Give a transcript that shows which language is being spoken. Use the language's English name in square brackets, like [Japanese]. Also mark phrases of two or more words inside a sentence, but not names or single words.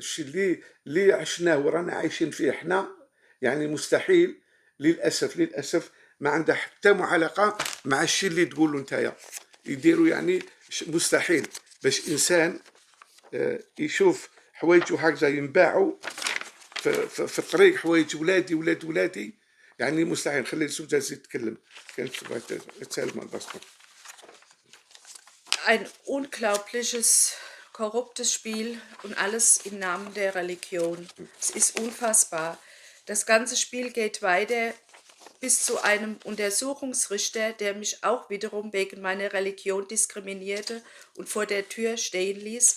[Arabic] الشيء اللي عشناه ورانا عايشين فيه احنا يعني مستحيل للاسف ما عندها حتى علاقه مع الشيء اللي تقولوا نتايا. يديروا يعني مستحيل باش انسان يشوف حوايج هكذا ينباعوا في الطريق، حوايج ولادي يعني مستحيل. خلي الزوجة تزيد تتكلم، كانت تبغى تسال مع الباسبور. [German] Ein unglaubliches, korruptes Spiel und alles im Namen der Religion. Es ist unfassbar. Das ganze Spiel geht weiter bis zu einem Untersuchungsrichter, der mich auch wiederum wegen meiner Religion diskriminierte und vor der Tür stehen ließ.